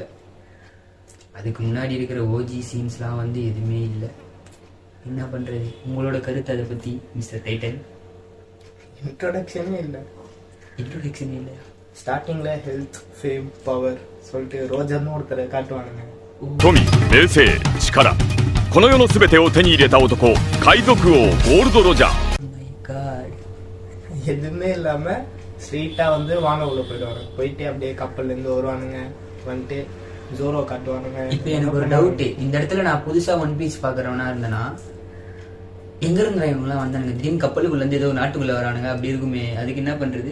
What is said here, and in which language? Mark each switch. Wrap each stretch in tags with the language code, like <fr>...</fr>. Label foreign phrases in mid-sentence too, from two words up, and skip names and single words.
<ta>அதுக்கு முன்னாடி இருக்கிற ஓஜி சீன்ஸ்லாம் வந்து எதுவுமே இல்லை. என்ன பண்றது, உங்களோட கருத்து அதை பத்தி மிஸ்டர் டைட்டன்? இன்ட்ரோடக்ஷனே இல்லை. இன்ட்ரோடக்ஷனே இல்லையா? ஸ்டார்டிங்ல</ta> <en>health, fame, power</en> <ta>சொல்லிட்டு ரோஜர்னு ஒருத்தரை காட்டுவானுங்க.</ta> <ja>富、名声、力、この世のすべてを手に入れた男、海賊王ゴールドロジャー。</ja> <ta>எதுவுமே இல்லாம ஸ்ட்ரெயிட்டா வந்து வானவுல போயிடுவாங்க. போயிட்டு அப்படியே கப்பல்ல இருந்து வருவானுங்க, வந்துட்டு ஜோரோ காட்டுவானுங்க. இப்ப எனக்கு ஒரு டவுட், இந்த இடத்துல நான் புதுசா ஒன் பீஸ் பாக்குறவனா இருந்தேன்னா எங்க இருந்தா இவங்கலாம் வந்தானுங்க, திடீர்னு கப்பலுக்குள்ள இருந்து ஏதோ நாட்டுக்குள்ள வரானுங்க, அப்படி இருக்குமே, அதுக்கு என்ன பண்றது?</ta>